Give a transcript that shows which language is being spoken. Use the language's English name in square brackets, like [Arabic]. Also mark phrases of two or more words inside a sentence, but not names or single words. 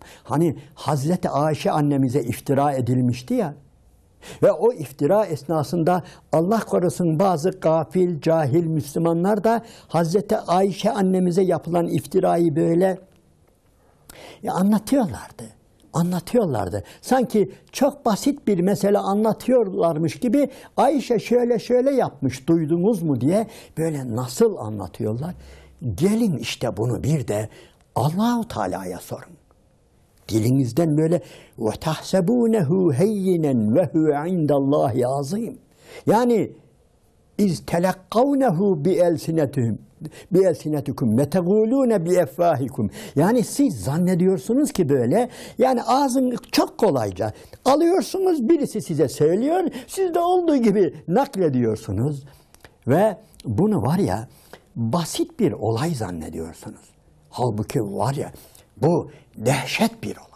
[Turkish] Hani Hazreti Ayşe annemize iftira edilmişti ya, ve o iftira esnasında Allah korusun bazı gafil, cahil Müslümanlar da Hazreti Ayşe annemize yapılan iftirayı böyle anlatıyorlardı. Sanki çok basit bir mesele anlatıyorlarmış gibi Ayşe şöyle yapmış duydunuz mu diye böyle nasıl anlatıyorlar. Gelin işte bunu bir de Allah-u Teala'ya sorun. Dilinizden böyle [Arabic] وَتَحْسَبُونَهُ هَيِّنًا وَهُوَ عِنْدَ اللّٰهِ عَظِيمٌ. Yani اِذْ تَلَقَّوْنَهُ بِأَلْسِنَتِكُمْ وَتَقُولُونَ بِاَفْوَاهِكُمْ. [Turkish] Yani siz zannediyorsunuz ki böyle yani ağzını çok kolayca alıyorsunuz, birisi size söylüyor, siz de olduğu gibi naklediyorsunuz ve bunu var ya basit bir olay zannediyorsunuz. Halbuki var ya bu dehşet bir olay.